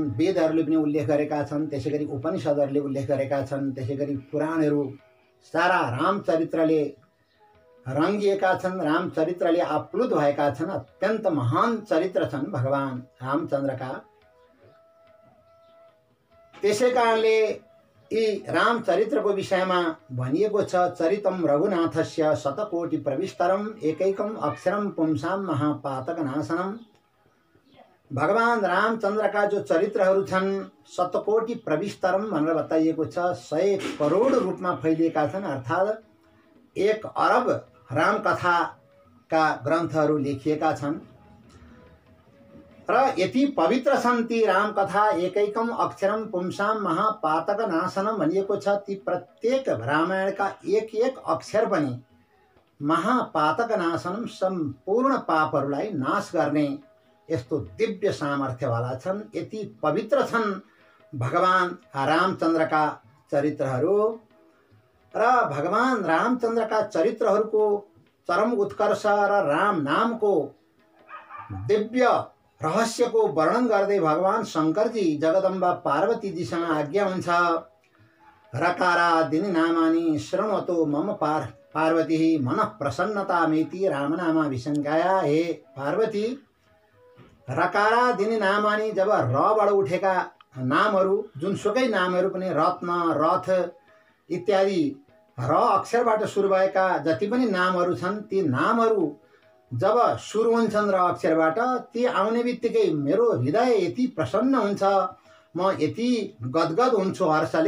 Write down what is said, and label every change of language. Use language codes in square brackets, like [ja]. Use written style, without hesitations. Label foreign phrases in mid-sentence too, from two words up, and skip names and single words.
[ne] वेदहरूले पनि उल्लेख गरेका छन्, त्यसैगरी उपनिषदहरूले उल्लेख गरेका छन्, त्यसैगरी पुराणहरू सारा रामचरित्रले रङ्गिएका छन्, रामचरित्रले आप्लुत भएका छन्। अत्यन्त महान चरित्र छन् भगवान रामचन्द्रका। त्यसै कारणले यी रामचरित्रको विषयमा भनिएको छ, [sa] चरितम रघुनाथस्य शतकोटि प्रविस्तरम एकैकम अक्षरम पुंसां महापातकनाशनम। [ne] भगवान रामचन्द्रका जो चरित्रहरू छन् [sa] शतकोटि प्रविस्तरम [ne] भनेर बताइएको छ। 100 करोड रूपमा फैलिएका छन्, अर्थात् 1 अरब रामकथाका ग्रन्थहरू लेखिएका छन् र यति पवित्र छन् ती रामकथा। [sa] एकैकम अक्षरम पुंसां महापातक नाशनम [ne] भनिएको छ। ती प्रत्येक रामायणका एक एक अक्षर पनि [sa] महापातक नाशनम, [ne] सम्पूर्ण पापहरूलाई नाश गर्ने यस्तो दिव्य सामर्थ्यवाला छन्। यति पवित्र छन् भगवान रामचन्द्रका चरित्रहरू। र भगवान रामचन्द्रका चरित्रहरूको चरम उत्कर्ष र राम नामको दिव्य रहस्यको वर्णन गर्दै भगवान शङ्करजी जगदम्बा पार्वतीजीसँग आज्ञा हुन्छ, [sa] रकारादिनी नामानि शृण्वतो मम पार्वती मनः प्रसन्नतामेति रामनामा विशङ्काया। हे पार्वती, रकारादिनी नामानि, [ne] जब रबाट उठेका नामहरू, जुनसुकै नामहरू पनि रत्न, रथ इत्यादि र अक्षरबाट सुरु भएका जति पनि नामहरू छन्, ती नामहरू जब सुरु हुन्छन् र अक्षरबाट, ती आउने बित्तिकै मेरो हृदय यति प्रसन्न हुन्छ, म यति गदगद हुन्छु हर्षले।